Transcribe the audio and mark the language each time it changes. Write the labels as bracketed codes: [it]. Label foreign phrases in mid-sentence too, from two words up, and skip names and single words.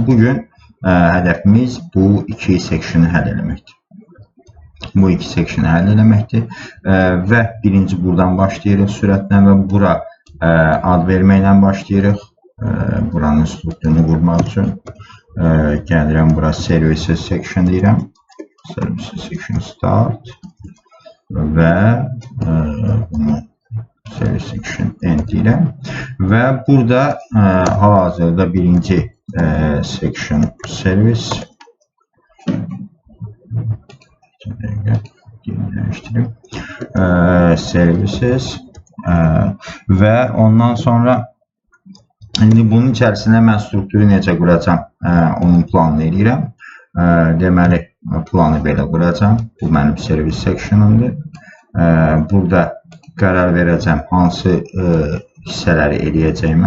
[az] Bugün hədəfimiz bu 2 sectionu həll eləməkdir. Bu 2 sectionu həll eləməkdir və birinci buradan başlayırıq sürətlə və bura ad verməklə başlayırıq. Buranın strukturunu qurmaq üçün gəlirəm bura [en] services section [az] deyirəm. [en] Services section start [az] və [en] service section end [az] deyirəm. Və burada hal-hazırda birinci [en] section service services [az] və ondan sonra indi bunun içərisində mən strukturu necə quracam, onun planını eləyirəm. Deməli, planı belə quracam. Bu mənim [en] service sectionumdur. [az] Burada qərar verəcəm hansı hissələri eləyəcəyimə.